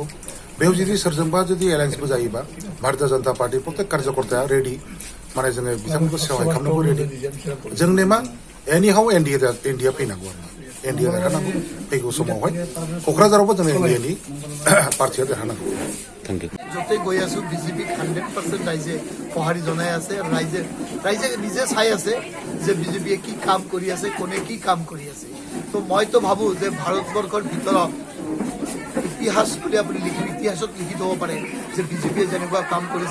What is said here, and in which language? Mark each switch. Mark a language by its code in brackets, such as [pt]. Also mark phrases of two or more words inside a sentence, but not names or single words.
[brx] बेयाव जुदि सोरजोंबा जुदि एलायन्सबो जायोबा भारतीय जनता पार्टी प्रत्येक कार्यकर्ताया रेडि, माने जोङो बिथांमोनखौ सहाय खालामनोबो रेडि। जोंनि मा एनिहाउ एनडिए फैनांगौ आरो एनडिए देरहानांगौ। फैगौ समावहाय क'क्राझारावबो जों एनडिएनि पार्टीया देरहानांगौ। [as] য'তে গৈ আছো বিজেপিক 100% ৰাইজে সঁহাৰি জনাই আছে। ৰাইজে নিজে চাই আছে যে বিজেপিয়ে কি কাম কৰি আছে, কোনে কি কাম কৰি আছে। তো মইতো ভাবোঁ যে ভাৰতবৰ্ষৰ ভিতৰত ইতিহাস বুলি আপুনি ইতিহাসত লিখি থ'ব পাৰে যে বিজেপিয়ে যেনেকুৱা কাম কৰিছে।